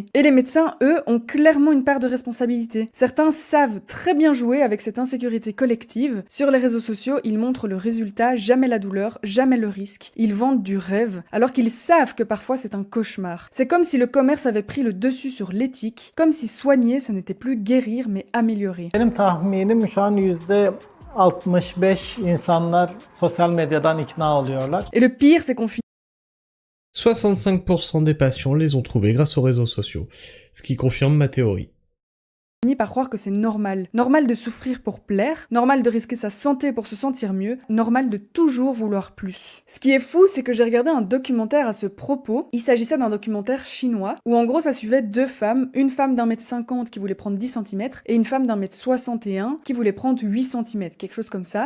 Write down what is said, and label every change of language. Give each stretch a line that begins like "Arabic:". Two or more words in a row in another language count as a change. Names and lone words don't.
French: Et les médecins, eux, ont clairement une part de responsabilité. Certains savent très bien jouer avec cette insécurité collective. Sur les réseaux sociaux, ils montrent le résultat, jamais la douleur, jamais le risque. Ils vendent du rêve, alors qu'ils savent que parfois c'est un cauchemar. C'est comme si le commerce avait pris le dessus sur l'éthique, comme si soigner ce n'était plus guérir mais améliorer.
Turkish: Benim tahminim şu an %65 insanlar sosyal medyadan ikna oluyorlar.
French: Et le pire, c'est qu'on finit 65% des patients les ont trouvés grâce aux réseaux sociaux, ce qui confirme ma théorie. par croire que c'est normal. Normal de souffrir pour plaire, normal de risquer sa santé pour se sentir mieux, normal de toujours vouloir plus. Ce qui est fou, c'est que j'ai regardé un documentaire à ce propos. Il s'agissait d'un documentaire chinois, où en gros ça suivait deux femmes, une femme d'1m50 qui voulait prendre 10 cm, et une femme d'1m61 qui voulait prendre 8 cm, quelque chose comme ça.